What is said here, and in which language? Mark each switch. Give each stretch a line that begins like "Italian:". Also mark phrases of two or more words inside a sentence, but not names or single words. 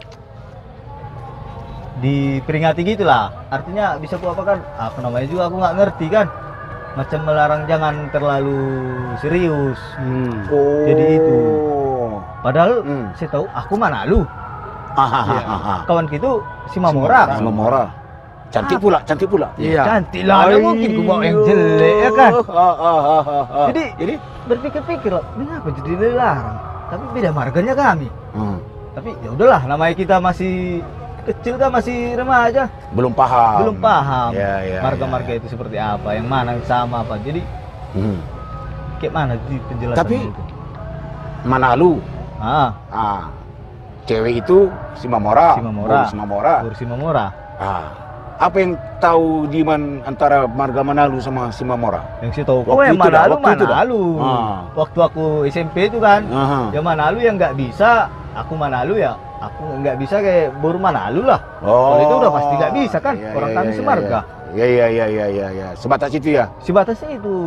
Indonesian: Diperingati gitulah. Artinya bisa aku apakan? Apa namanya juga aku nggak ngerti kan. Macam melarang jangan terlalu serius. Oh. Jadi itu. Padahal saya tahu aku Manalu. Hahaha. Kawan gitu si Mamora. Mamora. Cantik pula, cantik pula. Iya. Cantik lah. Ada mungkin ku bawa yang jelek ya kan. Jadi berpikir-pikir loh, kenapa jadi dilarang? Tapi beda marganya kami. Tapi ya udahlah, namanya kita masih kecil kan, masih remaja, belum paham. Ya, marga-marga itu seperti apa, yang mana yang sama apa. Jadi kayak mana di penjelasan tapi itu? Manalu. Cewek itu si Mamora. Si Mamora. Apa yang tahu Diman antara marga Manalu sama si Mamora? Yang saya tahu, Waktu itu dah, Manalu. Waktu aku SMP itu kan, ya Manalu yang nggak bisa, aku Manalu ya. Aku nggak bisa kayak Boru Manalu lah. Kalau itu udah pasti nggak bisa kan, orang kami semarga. Iya. Sebatas itu ya? Sebatas itu.